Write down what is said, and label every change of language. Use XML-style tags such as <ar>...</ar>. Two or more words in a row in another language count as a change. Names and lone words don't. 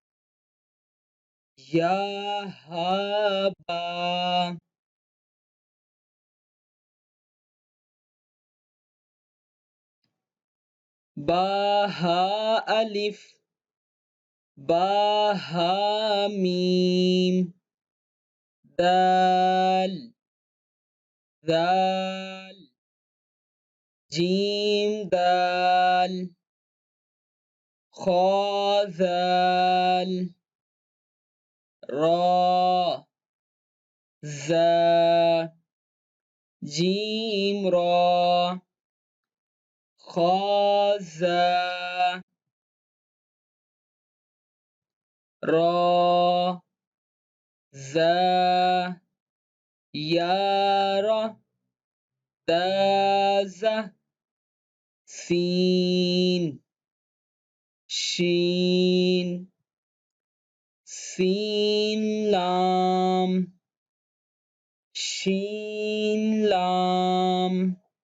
<ar>يا ها با با ها ألف با ها ميم دال دال جيم دال خا دال را ذا جيم را خا ذا را ذا يا را تا ذا سين شين سين لام شين لام</ar>